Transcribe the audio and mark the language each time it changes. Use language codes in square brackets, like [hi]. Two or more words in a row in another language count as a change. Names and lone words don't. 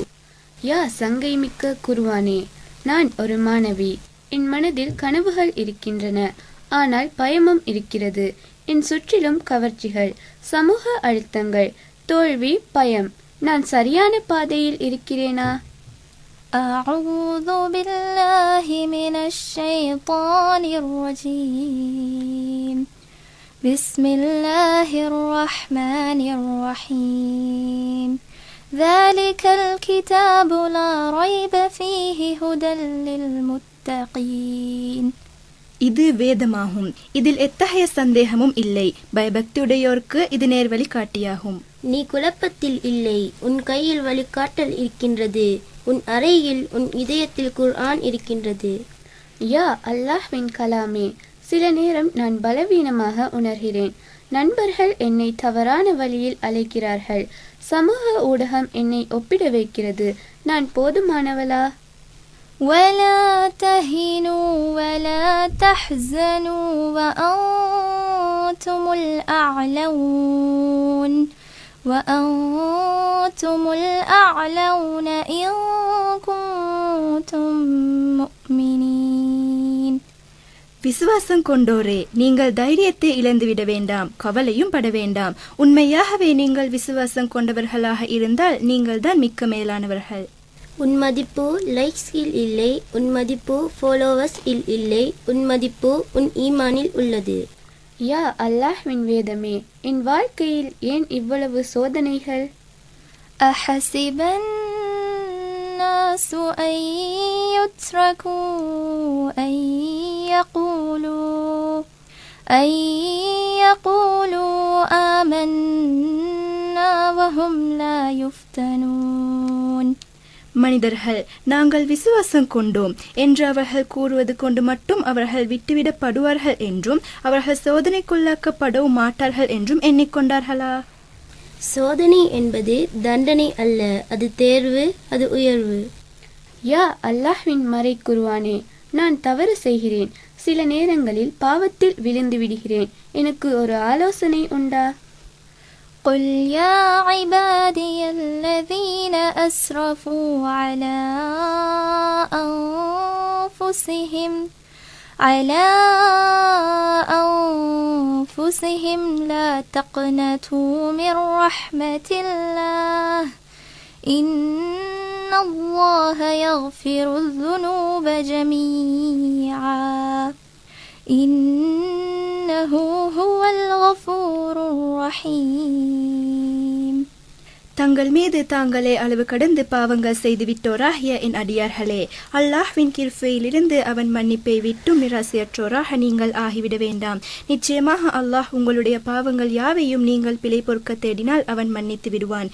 [ta] யா சங்கை மிக்க குர்ஆனே, நான் ஒரு மாணவி. என் மனதில் கனவுகள் இருக்கின்றன, ஆனால் பயமும் இருக்கிறது. என் சுற்றிலும் கவர்ச்சிகள், சமூக அழுத்தங்கள், தோல்வி, பயம். நான் சரியான பாதையில் இருக்கிறேனா? [ar] أعوذ بالله من الشيطان الرجيم. بسم الله الرحمن الرحيم. ذلك الكتاب لا ريب فيه هدى للمتقين. [ta] இது வேதமாகும், இதில் எத்தகைய சந்தேகமும் இல்லை. பயபக்தியுடையோருக்கு இது நேர்வழி காட்டியாகும். நீ குழப்பத்தில் இல்லை, உன் கையில் வழிகாட்டல் இருக்கின்றது, உன் அறையில் உன் இதயத்தில் குர்ஆன் இருக்கின்றது. யா அல்லாஹ்வின் கலாமே, சில நேரம் நான் பலவீனமாக உணர்கிறேன். நண்பர்கள் என்னை தவறான வழியில் அழைக்கிறார்கள். சமூக ஊடகம் என்னை ஒப்பிட வைக்கிறது. நான் போதுமானவளா? [ar] ولا تهنوا ولا تحزنوا وأنتم الأعلون وأنتم الأعلون إن كنتم مؤمنين. [ta] விசுவாசம் கொண்டோரே, நீங்கள் தைரியத்தை இழந்துவிட வேண்டாம், கவலையும் பட வேண்டாம். உண்மையாகவே நீங்கள் விசுவாசம் கொண்டவர்களாக இருந்தால் நீங்கள் தான் மிக்க மேலானவர்கள். உன் மதிப்பு லைக்ஸில் இல்லை, உன் மதிப்பு ஃபாலோவர்ஸ் இல்லை, உன் மதிப்பு உன் ஈமானில் உள்ளது. யா அல்லாஹ்வின் வேதமே, என் வாழ்க்கையில் ஏன் இவ்வளவு சோதனைகள்? [ar] أحسب الناس أن يتركوا أن يقولوا آمنا وهم لا يفتنون. [ta] மனிதர்கள் நாங்கள் விசுவாசம் கொண்டோம் என்று அவர்கள் கூறுவது கொண்டு மட்டும் அவர்கள் விட்டுவிடப்படுவார்கள் என்றும் அவர்கள் சோதனைக்குள்ளாக்கப்படவும் மாட்டார்கள் என்றும் எண்ணிக்கொண்டார்களா? சோதனை என்பது தண்டனை அல்ல, அது தேர்வு, அது உயர்வு. யா அல்லாஹ்வின் மறை குர்ஆனே, நான் தவறு செய்கிறேன். சில நேரங்களில் பாவத்தில் விழுந்து விடுகிறேன். எனக்கு ஒரு ஆலோசனை உண்டா? [ar] قل يا عبادي الذين أسرفوا على أنفسهم لا تقنطوا من رحمة الله إن الله يغفر الذنوب جميعا إنه هو الغفور الرحيم. [ta] தங்கள் மீது தாங்களே அளவு கடந்து பாவங்கள் செய்து விட்டோராகிய என் அடியார்களே, அல்லாஹ்வின் கிருபையிலிருந்து அவன் மன்னிப்பை விட்டும் நிராசையற்றோராக நீங்கள் ஆகிவிட வேண்டாம். நிச்சயமாக அல்லாஹ் உங்களுடைய பாவங்கள் யாவையும் நீங்கள் பிழை பொறுக்க தேடினால் அவன் மன்னித்து விடுவான்.